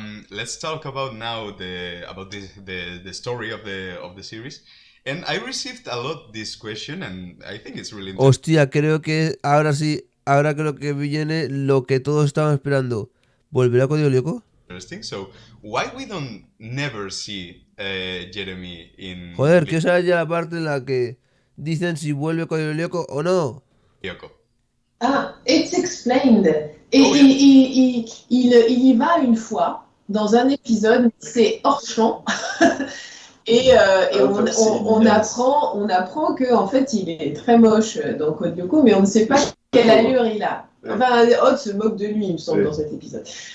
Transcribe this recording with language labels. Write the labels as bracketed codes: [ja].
[en] Let's talk about now the story of the series. And I received a lot this question, and I think it's really [es] Hostia, creo que ahora sí, ahora creo que viene lo que todos estaban esperando. ¿Volverá Código Lyoko? [en] interesting. So why we don't never see Jeremy in [es] Joder, que esa es ya la parte en la que dicen si vuelve Código Lyoko o no. [en] Lyoko? Ah, it's explained. Et, Oh, yeah. [fr] il y va une fois dans un épisode, c'est hors champ. Et on apprend que en fait il est très moche dans Code Lyoko, mais on ne sait pas quelle allure il a. Enfin, Odd se moque de lui, il me semble, dans cet épisode.